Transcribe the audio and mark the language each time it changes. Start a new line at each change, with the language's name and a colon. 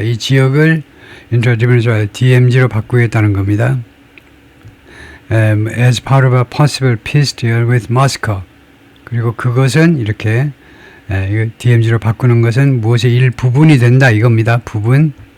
Korean: 이 지역을
English: into a demilitarized
Korean: DMZ로 바꾸겠다는 겁니다.
English: As part of a possible peace deal with Moscow.
Korean: 그리고 그것은 이렇게 DMZ로 바꾸는 것은 무엇의 일부분이 된다 이겁니다. 부분.